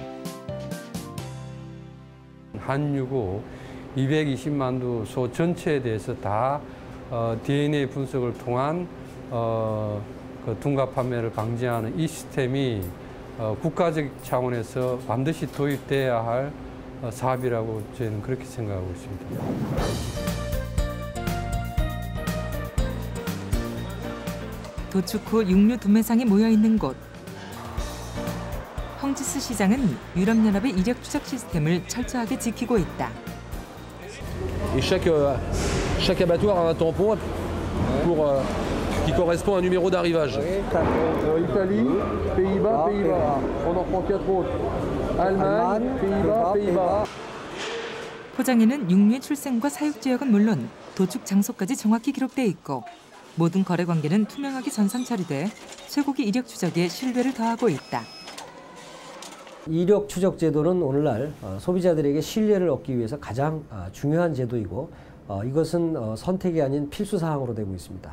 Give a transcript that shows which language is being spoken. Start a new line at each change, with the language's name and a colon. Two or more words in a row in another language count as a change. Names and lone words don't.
Korean: 한유고 220만 두 소 전체에 대해서 다 DNA 분석을 통한 둔갑 판매를 방지하는 이 시스템이 국가적 차원에서 반드시 도입돼야 할 사업이라고 저희는 그렇게 생각하고 있습니다. 도축 후 육류 도매상이 모여 있는 곳. 헝지스 시장은 유럽연합의 이력 추적 시스템을 철저하게 지키고 있다.
French: Et chaque abattoir a un tampon pour qui correspond à un numéro d'arrivage. Italie, Pays-Bas, Pays-Bas. On en prend 4 autres. Allemagne, Pays-Bas, Pays-Bas.
Korean: 포장에는 육류의 출생과 사육 지역은 물론 도축 장소까지 정확히 기록돼 있고 모든 거래 관계는 투명하게 전산 처리돼 쇠고기 이력 추적에 신뢰를 더하고 있다. 이력 추적 제도는 오늘날 소비자들에게 신뢰를 얻기 위해서 가장 중요한 제도이고 이것은 선택이 아닌 필수 사항으로 되고 있습니다.